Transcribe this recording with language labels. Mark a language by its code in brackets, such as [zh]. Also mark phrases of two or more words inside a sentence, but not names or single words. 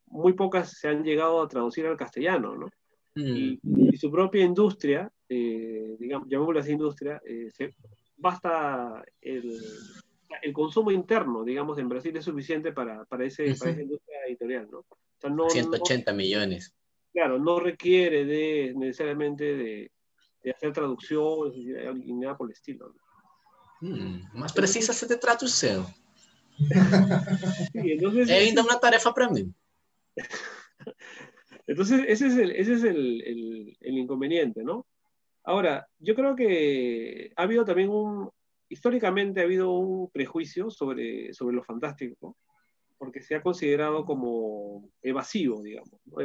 [es] Muy pocas se han llegado a traducir al castellano, ¿no? Y su propia industria, digamos, llamémoslo así industria, basta el consumo interno, digamos, en Brasil es suficiente para esa industria editorial, ¿no? O sea, 180 millones. claro, no requiere necesariamente de hacer traducciones y nada por el estilo, ¿no? [pt] Mas precisa ser de tradução. [es] Sí, entonces, [pt] É ainda uma tarefa para mí. [es] entonces ese es el inconveniente, ¿no? Ahora, yo creo que ha habido también históricamente ha habido un prejuicio sobre lo fantástico, porque se ha considerado como evasivo, digamos, ¿no?